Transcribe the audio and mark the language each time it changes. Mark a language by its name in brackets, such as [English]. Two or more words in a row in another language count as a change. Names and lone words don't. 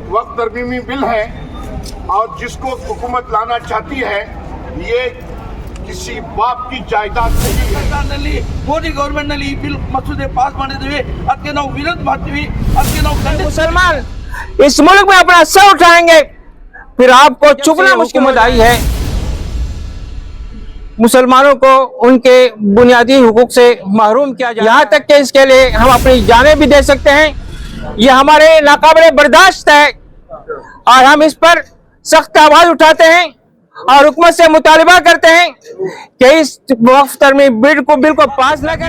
[Urdu] وقت ترمیمی بل ہے اور جس کو حکومت لانا چاہتی ہے، یہ کسی باپ کی جائیداد نہیں ہے. [Kannada] ಸರ್ಕಾರದಲ್ಲಿ ಮೋದಿ ಗವರ್ಮೆಂಟ್ ನಲ್ಲಿ ಈ ಬಿಲ್ ಮಸೂದೆ ಪಾಸ್ ಮಾಡಿದ್ವಿ, ಅದಕ್ಕೆ ನಾವು ವಿರೋಧ ಮಾಡ್ತೀವಿ, ಅದಕ್ಕೆ ನಾವು [Urdu] مسلمان اس ملک میں اپنا سر اٹھائیں گے، پھر آپ کو چپنا حکومت آئی ہے. مسلمانوں کو ان کے بنیادی حقوق سے محروم کیا جائے، یہاں تک کہ اس کے لیے ہم اپنی جانیں بھی دے سکتے ہیں. یہ ہمارے ناقابلِ برداشت ہے اور ہم اس پر سخت آواز اٹھاتے ہیں اور حکومت سے مطالبہ کرتے ہیں کہ اس وقف ترمیم بل کو پاس نہ کریں.